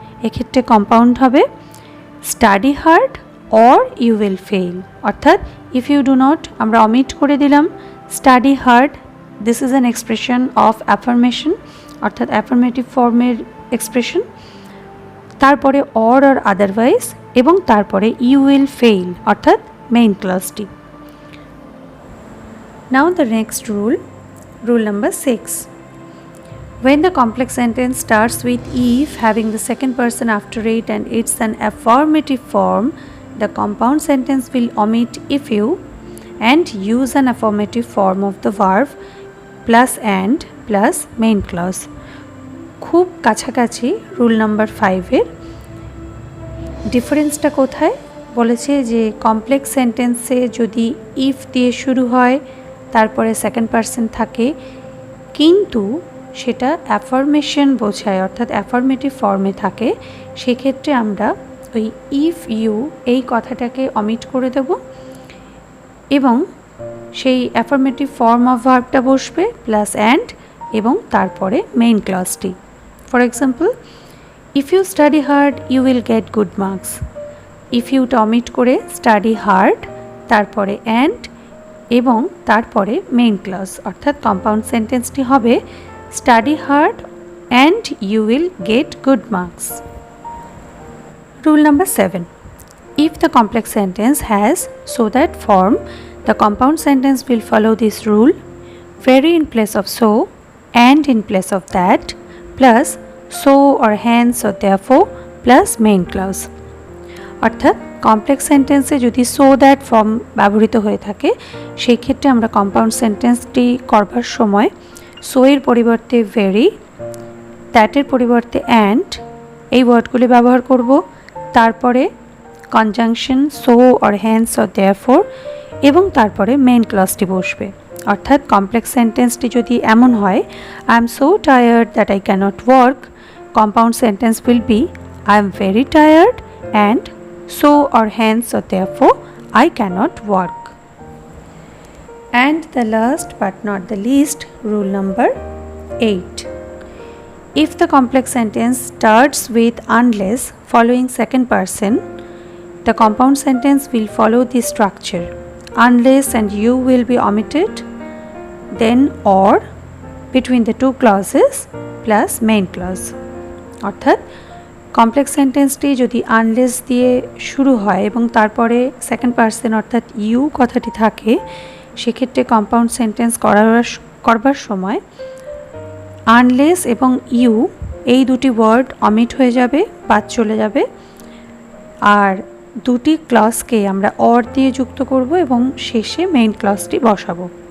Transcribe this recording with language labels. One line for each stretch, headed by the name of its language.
Bangla: এক্ষেত্রে
English: compound
Bangla: হবে
English: study hard or you will fail, অর্থাৎ if you do not
Bangla: আমরা অমিট করে দিলাম,
English: study hard this is an expression of affirmation অর্থাৎ affirmative ফর্মের expression,
Bangla: তারপরে
English: or otherwise
Bangla: এবং তারপরে
English: You will fail অর্থাৎ main ক্লজটি। Now the next rule number 6. When the complex sentence starts with if having the second person after it and it's an affirmative form, the compound sentence will omit if you and use an affirmative form of the verb plus and plus main clause.
Bangla: খুব কাছাকাছি rule number 5-এর। ডিফারেন্সটা কোথায় বলেছে যে complex সেন্টেন্সে যদি if দিয়ে শুরু হয় তারপরে সেকেন্ড পারসন থাকে কিন্তু সেটা অ্যাফার্মেশন বোঝায় অর্থাৎ অ্যাফার্মেটিভ ফর্মে থাকে, সেক্ষেত্রে আমরা ওই
English: if you
Bangla: এই কথাটাকে অমিট করে দেব এবং সেই অ্যাফার্মেটিভ ফর্ম অফ ভার্বটা বসবে প্লাস অ্যান্ড এবং তারপরে main ক্লজটি।
English: For example, if you study hard you will get good marks. If ইউটা omit
Bangla: করে
English: study hard
Bangla: তারপরে
English: and
Bangla: এবং তারপরে
English: main clause,
Bangla: অর্থাৎ
English: compound সেন্টেন্সটি
Bangla: হবে
English: Study hard and you will get good marks. Rule number 7. If the complex sentence has so that form, the compound sentence will follow this rule: very in place of so and in place of that plus so or hence or therefore plus main clause.
Bangla: অর্থাৎ complex সেন্টেন্সে যদি so that form ব্যবহৃত হয়ে থাকে সেই ক্ষেত্রে আমরা compound সেন্টেন্সটি করবার সময় সো এর পরিবর্তে ভেরি, দ্যাটের পরিবর্তে অ্যান্ড এই ওয়ার্ডগুলি ব্যবহার করব, তারপরে conjunction
English: so or hence or therefore
Bangla: এবং তারপরে মেইন ক্লজটি বসবে। অর্থাৎ
English: complex সেন্টেন্সটি
Bangla: যদি এমন হয়
English: I am so tired that I can't work, compound sentence will be I am very tired and so or hence or therefore I cannot work. And the last but not the least, rule number 8. If the complex sentence starts with unless following second person, the compound sentence will follow this structure: unless and you will be omitted, then or between the two clauses plus main clause.
Bangla: অর্থাৎ complex সেন্টেন্সটি যদি unless দিয়ে শুরু হয় এবং তারপরে second person অর্থাৎ you কথাটি থাকে, সেক্ষেত্রে কম্পাউন্ড সেন্টেন্স করবার সময় আনলেস এবং ইউ এই দুটি ওয়ার্ড অমিট হয়ে যাবে, বাদ চলে যাবে, আর দুটি ক্লজকে আমরা অর দিয়ে যুক্ত করব এবং শেষে মেইন ক্লজটি বসাবো।